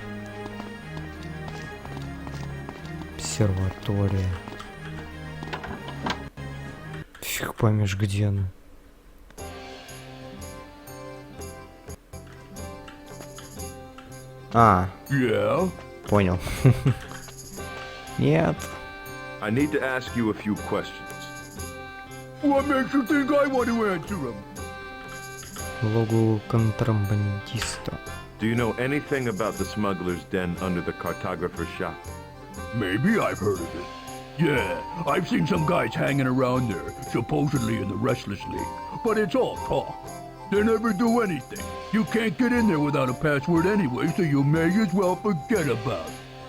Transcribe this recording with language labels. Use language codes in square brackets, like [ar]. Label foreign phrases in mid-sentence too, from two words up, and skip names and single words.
[ru] Обсерватория. Фиг поймешь, где она. А, [en] Yeah? [ru] понял. Нет. [en] I need to ask you a few questions. What makes you think I want to answer them? [ru] Логу контрабандиста. [en] Do you know anything about the smuggler's den under the cartographer's shop? Maybe I've heard of it. Yeah, I've seen some guys hanging around there, supposedly in the Restless League. But it's all talk. They never do anything. You can't get in there without a password anyway, so you may as well forget about it.